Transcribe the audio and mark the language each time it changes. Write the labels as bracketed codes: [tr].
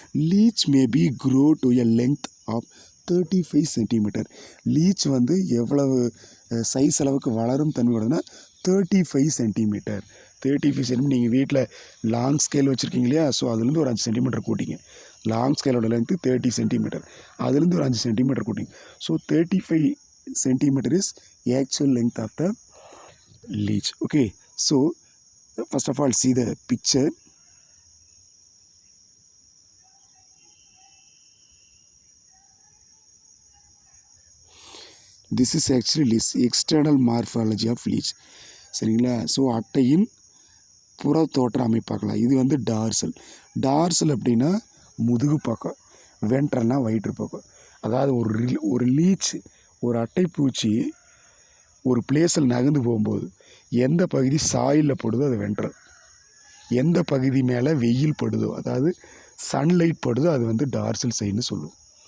[en] Leech may be grow to a length of 35 centimetre. [ta] Leech வந்து எவ்வளவு size அளவுக்கு வளரும் தன்மையோடனா 35 சென்டிமீட்டர். 35 சென்டிமீட்டர். நீங்கள் வீட்டில் லாங் ஸ்கேல் வச்சுருக்கீங்க இல்லையா, ஸோ அதுலேருந்து ஒரு 5 சென்டிமீட்டர் கூட்டிங்க. லாங் ஸ்கேலோட லென்த்து 30 சென்டிமீட்டர், அதுலேருந்து ஒரு 5 centimetre கூட்டிங்க. [en] So 35 centimetre is actual length of the leech. Okay, so first of all see the picture. This is actually leech, external morphology of leech. [ta] சரிங்களா, so அட்டையின் புற தோற்ற அமைப்பாக்கலாம். இது வந்து டார்சல் அப்படின்னா முதுகு பக்கம், வென்ட்ரல்னா வயிற்று பக்கம். அதாவது ஒரு லீச், ஒரு அட்டைப்பூச்சி ஒரு பிளேஸில் நகர்ந்து போகும்போது எந்த பகுதி சாயிலில் படுதோ அது வென்ட்ரல், எந்த பகுதி மேலே வெயில் படுதோ, அதாவது சன்லைட் படுதோ அது வந்து டார்சல் சைடுன்னு சொல்லுவோம்.